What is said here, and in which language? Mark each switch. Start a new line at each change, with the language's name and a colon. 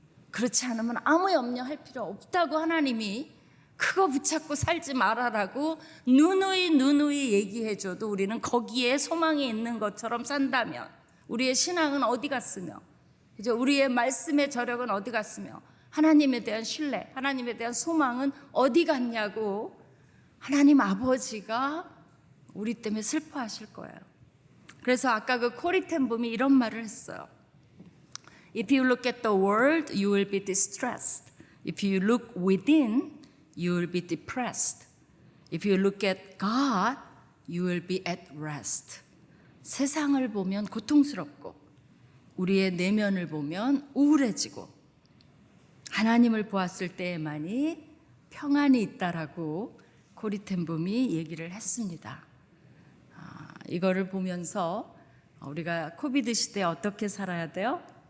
Korean: 그렇지 않으면 아무 염려할 필요 없다고 하나님이 그거 붙잡고 살지 말아라고 누누이 얘기해줘도 우리는 거기에 소망이 있는 것처럼 산다면 우리의 신앙은 어디 갔으며, 그죠? 우리의 말씀의 저력은 어디 갔으며, 하나님에 대한 신뢰, 하나님에 대한 소망은 어디 갔냐고 하나님 아버지가 우리 때문에 슬퍼하실 거예요. 그래서 아까 그 코리 텐붐이 이런 말을 했어요.
English: If you look at the world, you will be distressed. If you look within, you will be depressed. If you look at God, you will be at rest.
Korean: 세상을 보면 고통스럽고 우리의 내면을 보면 우울해지고 하나님을 보았을 때에만이 평안이 있다라고 코리 텐붐이 얘기를 했습니다. 이거를 보면서 우리가 코비드 시대에 어떻게 살아야 돼요?